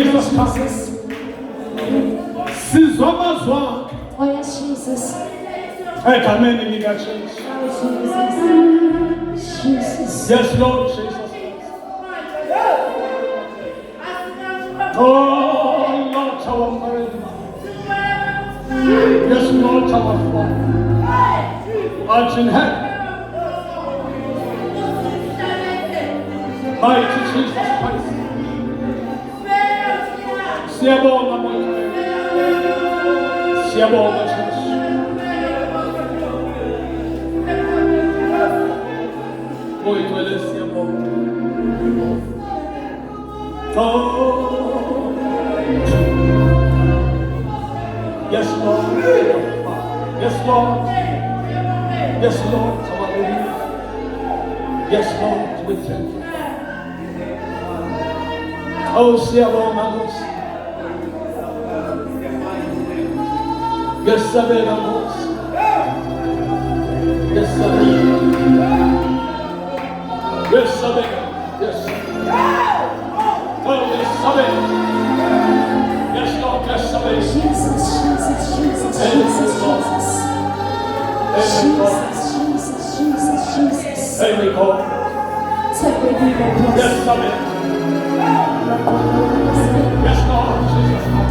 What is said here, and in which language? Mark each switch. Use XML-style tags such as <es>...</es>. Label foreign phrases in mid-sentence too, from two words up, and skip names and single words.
<zu>Christ. Sizwa amazwi.</zu> <en>Oh yes, Jesus.</en> <zu>Egameni lika Jesu.</zu> <en>Jesus. Yes, Lord Jesus Christ. Oh, Lord, our Father. Yes, Lord, our Father. Art in heaven. Mighty Jesus Christ.</en> <zu>Siyabonga Mwana. Siyabonga Jesu. Uyigcwele siyabonga. Oh.</zu> <en>Yes, Lord. Yes, Lord. Yes, Lord. Hallelujah. Yes, Lord. We thank you.</en> <zu>Oh, siyabonga Nkosi. Yesabeka Nkosi. Yesabeka. Yesabeka. Yes. Oh, yesabeka.</zu> <en>Yes, Lord. Yesabeka. Jesus, Jesus, Jesus, Jesus, Jesus. Jesus, Jesus, Jesus. Amen. God. Take me deeper, Yes, Amen. Yes, Lord. Jesus.</en>